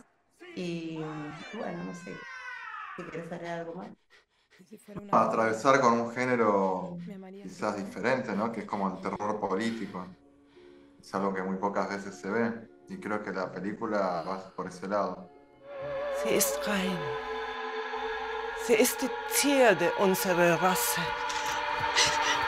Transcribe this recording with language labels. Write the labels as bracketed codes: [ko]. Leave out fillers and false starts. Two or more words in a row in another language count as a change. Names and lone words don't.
[es] Y bueno, no sé, si quieres agregar algo más. Atravesar con un género quizás diferente, ¿no? Que es como el terror político. Es algo que muy pocas veces se ve y creo que la película va por ese lado. [de] Sie ist rein. Sie ist die Zierde unserer Rasse.